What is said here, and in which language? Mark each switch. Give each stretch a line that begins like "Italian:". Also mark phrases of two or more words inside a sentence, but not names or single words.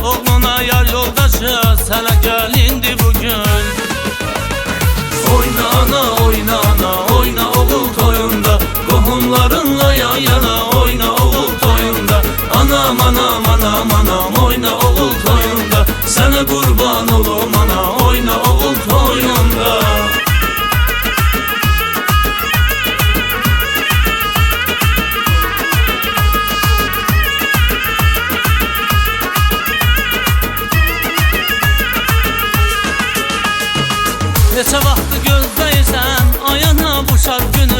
Turkish: Oğluna yar yoldaşı, sana gelindi bugün. Oyna ana, oyna ana, oyna oğul toyunda. Kohumlarınla yan yana, oyna oğul toyunda. Anam anam anam anam, oyna oğul toyunda. Sana kurban olum ana, oyna oğul toyunda.
Azerbaijani: Neçə vaxtı gözləyirsən, ayana bu şad günü.